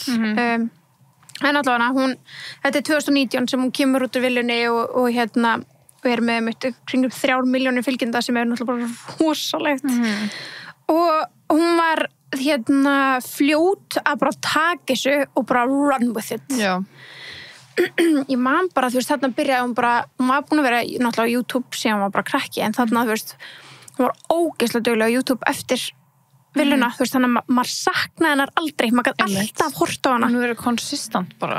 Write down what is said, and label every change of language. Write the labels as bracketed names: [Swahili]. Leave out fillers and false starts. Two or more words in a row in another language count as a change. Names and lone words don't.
[Icelandic] En allavega, þetta er 2019 sem hún kemur út úr villunni og er með kringum 3 milljónir fylgjenda sem er náttúrulega bara rosalegt. Og hún var fljót að bara taka þessu og bara [English] run with it. [Icelandic] Já. Ég man bara, þú veist, þarna byrjaði hún var búin að vera náttúrulega á YouTube síðan hún var bara krakki, en þarna, þú veist, hún var ógeðslega dugleg á YouTube eftir villuna, þú veist, þannig að maður saknaði hennar aldrei, maður gæti alltaf hort á hana. Hún verið konsistant bara.